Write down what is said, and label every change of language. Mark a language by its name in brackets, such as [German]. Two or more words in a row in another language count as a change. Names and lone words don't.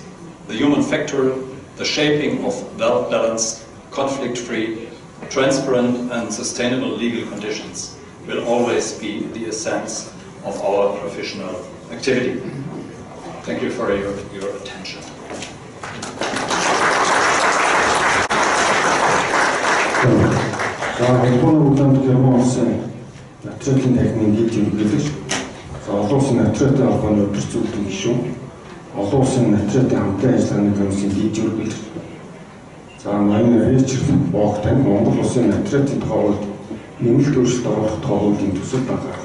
[English] The human factor, the shaping of well-balanced, conflict-free, transparent and sustainable legal conditions will always be the essence of our professional activity. Thank you for your attention. [Mongolian] Холбооны улаанд Герман улсын нотариатын танхимын Илтгэгч, олон улсын нотариатын холбооны өдөрцүүлдэг гишүүн, олон улсын нотариатын хамтран ажиллагааны комиссийн дижитал За Рихард Bock тань Монгол улсын нотариатын тухайд нэмэлт өөрчлөлт оруулах тухайдын төсөл байгаа.